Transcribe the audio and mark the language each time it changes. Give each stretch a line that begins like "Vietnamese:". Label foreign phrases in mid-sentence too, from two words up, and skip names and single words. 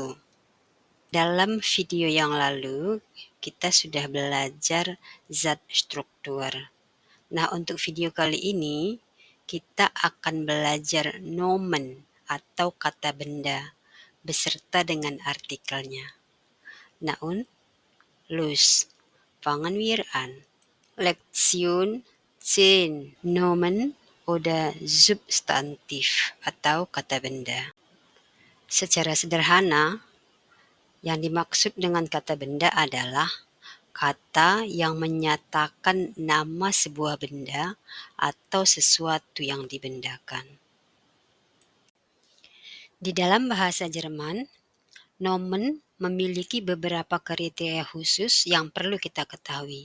Indonesian: Dalam video yang lalu, kita sudah belajar Satzstruktur. Nah, untuk video kali ini, kita akan belajar Nomen atau kata benda beserta dengan artikelnya. Nah,
German: los, fangen wir an. Lektion 10. Nomen oder Substantiv
Indonesian: atau kata benda. Secara sederhana, yang dimaksud dengan kata benda adalah kata yang menyatakan nama sebuah benda atau sesuatu yang dibendakan. Di dalam bahasa Jerman, nomen memiliki beberapa kriteria khusus yang perlu kita ketahui.